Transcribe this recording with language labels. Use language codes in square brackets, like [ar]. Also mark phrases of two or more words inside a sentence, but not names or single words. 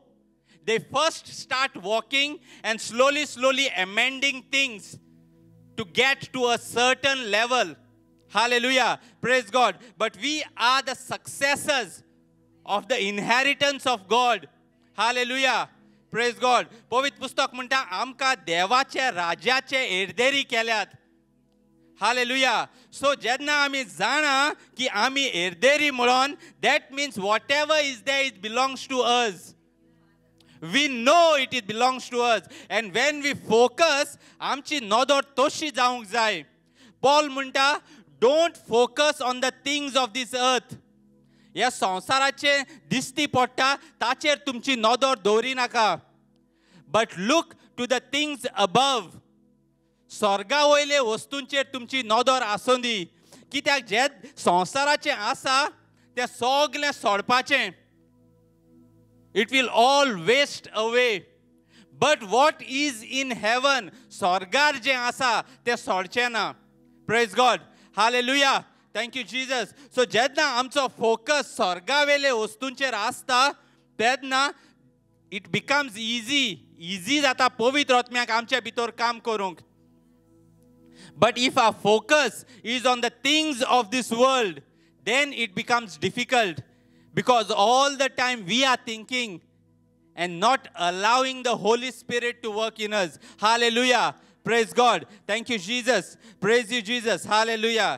[en] They first start walking and slowly amending things to get to a certain level. Hallelujah. Praise God. But we are the successors of the inheritance of God. Hallelujah. Praise God. [kok] पवित्र पुस्तक म्हणटा आमकां देवाचे राज्याचे एर्देरी केल्यात. Hallelujah. So जेन्ना आमी जाणा की आमी एर्देरी म्हणून, [en] that means whatever is there, it belongs to us. We know it belongs to us. And when we focus, [kok] आमची नदर तशी जावंक जाय. Paul म्हणटा, [en] don't focus on the things of this earth. [kok] ह्या संसाराचे दिसती पडटा ताचेर तुमची नदर दवरी नाका. [en] But look to the things above. [kok] स्वर्गा वयले वस्तूंचेर तुमची नदर आसूं दी. कित्याक जे संसाराचें आसा तें सगळें सोडपाचें. [en] It will all waste away. But what is in heaven, [kok] स्वर्गार जें आसा तें सोडचें ना. [en] Praise God. Hallelujah. Thank you, Jesus. [kok] So जेन्ना आमचो फोकस स्वर्गा वेले वस्तूंचेर आसता तेन्ना [en] it becomes easy. [kok] Easy जाता पवित्र आत्म्याक आमच्या भितर काम करूंक. [en] But if our focus is on the things of this world, then it becomes difficult. Because all the time we are thinking and not allowing the Holy Spirit to work in us. Hallelujah. Praise God. Thank you, Jesus. Praise you, Jesus. Hallelujah.